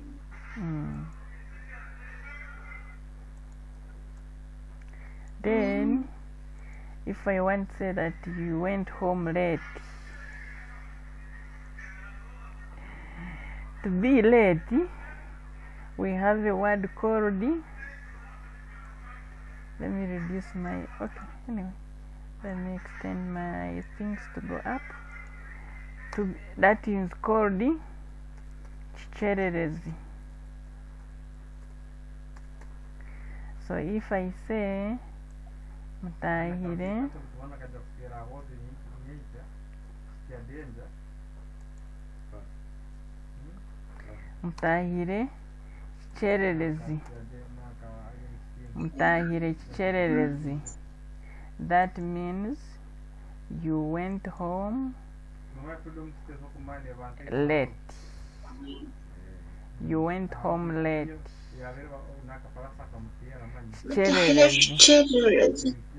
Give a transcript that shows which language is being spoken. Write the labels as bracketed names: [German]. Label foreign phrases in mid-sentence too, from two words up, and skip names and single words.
[English] Then if I want to say that you went home late, to be late, we have a word called, let me reduce my, okay, anyway, let me extend my things to go up. That is called chichererezi. So if I say [Nyankole] mutahire mutahire chichererezi, mutahire chichererezi, [English] that means you went home late. You went home late. Chichererezi.